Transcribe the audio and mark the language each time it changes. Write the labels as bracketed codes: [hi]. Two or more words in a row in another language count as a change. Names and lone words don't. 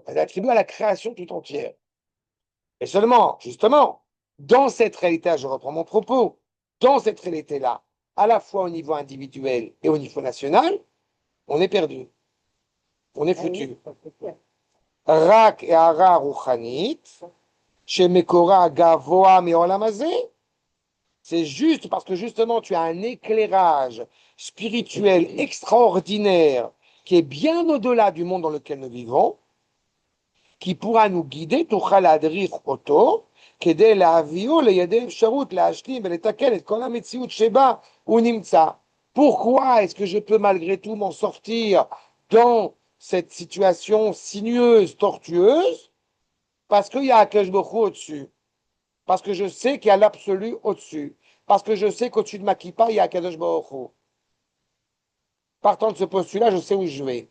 [fr] C'est l'attribut à la création tout entière. Et seulement, justement, dans cette réalité, je reprends mon propos, dans cette réalité-là, à la fois au niveau individuel et au niveau national, on est perdu, on est Ah oui, foutu. ça, c'est clair. [he] רק את הארה רוחנית שמקורה גבוה מעולם הזה. [fr] C'est juste parce que justement tu as un éclairage spirituel extraordinaire qui est bien au-delà du monde dans lequel nous vivons, qui pourra nous guider, [he] תוכל להדריך אותו, כדי להביאו לידי אפשרות להשלים ולתקן את כל המציאות שבה הוא נמצא. [fr] Pourquoi est-ce que je peux malgré tout m'en sortir dans cette situation sinueuse, tortueuse? Parce qu'il y a Akash Baruch Hu au-dessus. Parce que je sais qu'il y a l'absolu au-dessus. Parce que je sais qu'au-dessus de ma kippa, il y a Akadosh Baruch Hu. Partant de ce postulat, je sais où je vais.